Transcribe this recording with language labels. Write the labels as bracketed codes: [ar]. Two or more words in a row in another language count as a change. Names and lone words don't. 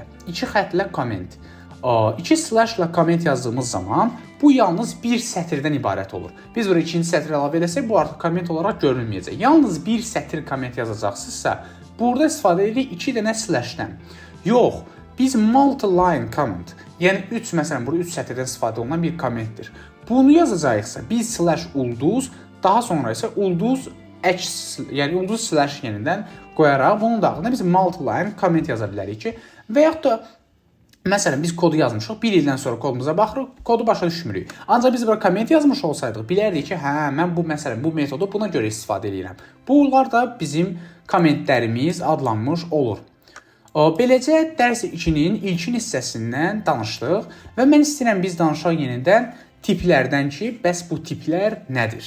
[az] 2 xətlə komment. 2 slashla komment yazdığımız zaman bu yalnız bir sətirdən ibarət olur. Biz buraya ikinci sətri əlavə edəsək, bu artıq komment olaraq görünməyəcək. Yalnız bir sətir komment yazacaqsınızsa, burada istifadə edirik 2 dənə slashdən. Yox, biz [en] multi-line comment, [az] yəni 3, məsələn, burada 3 sətirdən istifadə olunan bir kommentdir. Bunu yazacaqsa, biz slash ulduz, daha sonra isə ulduz yəni ulduz slash yenidən qoyaraq bunun daxilində biz [en] multi-line comment [az] yaza bilərik ki, və yaxud da məsələn biz kodu yazmışıq, bir ildən sonra kodumuza baxırıq, kodu başa düşmürük. Ancaq biz burada comment yazmış olsaydıq, bilərdik ki, mən bu məsələn bu metodu buna görə istifadə edirəm. Bunlar da bizim kommentlərimiz adlanmış olur. Beləcə dərs 2-nin ilkin hissəsindən danışdıq və mən istəyirəm biz danışaq yenidən tiplərdən ki, bəs bu tiplər nədir?